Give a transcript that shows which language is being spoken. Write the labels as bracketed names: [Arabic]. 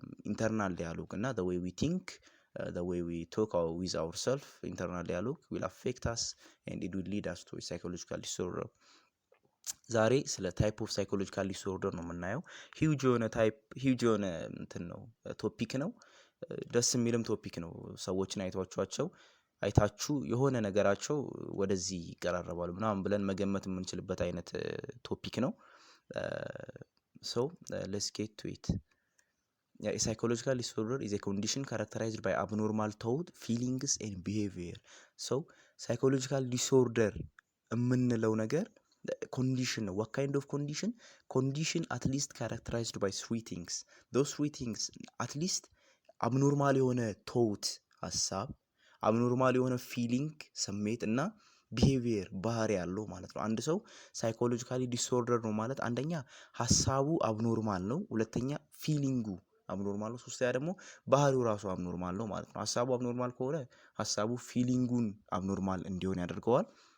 [Amharic] ኢንተርናል ዲያሎግ እና [English] the way we think, the way we talk with ourselves, internal dialogue will affect us and it will lead us to a psychological disorder። [Amharic] ዛሬ ስለ ታይፕ ኦፍ ሳይኮሎጂካል ዲስኦርደር ነው የምናየው። ሂውጅ የሆነ እንትን ነው ቶፒክ ነው። ደስ የሚልም ቶፒክ ነው። ሰዎችን አይታችሁ የሆነ ነገራቸው ወደዚህ ይቀራረባሉ ምናምን ብለን መገመት የምንችልበት አይነት ቶፒክ ነው። [English] so let's get to it. A psychological disorder is a condition characterized by abnormal thought, feelings and behavior. so psychological disorder [Amharic] የምንለው ነገር ኮንዲሽን ነው። [English] what kind of condition at least characterized by 3 things. those 3 things at least abnormal [Amharic] የሆነ thought ሀሳብ፣ አብኖርማል የሆነ ፊሊንግ ስሜት እና ቢሄቪየር ባህሪ ያለው ማለት ነው። አንድ ሰው ሳይኮሎጂካሊ ዲስኦርደር ነው ማለት አንደኛ ሀሳቡ አብኖርማል ነው፣ ሁለተኛ ፊሊንጉ አብኖርማል ነው፣ ሶስተኛ ደግሞ ባህሪው ራሱ አብኖርማል ነው ማለት ነው። ሀሳቡ አብኖርማል ከሆነ ሀሳቡ ፊሊንጉን አብኖርማል እንዲሆን ያደርገዋል።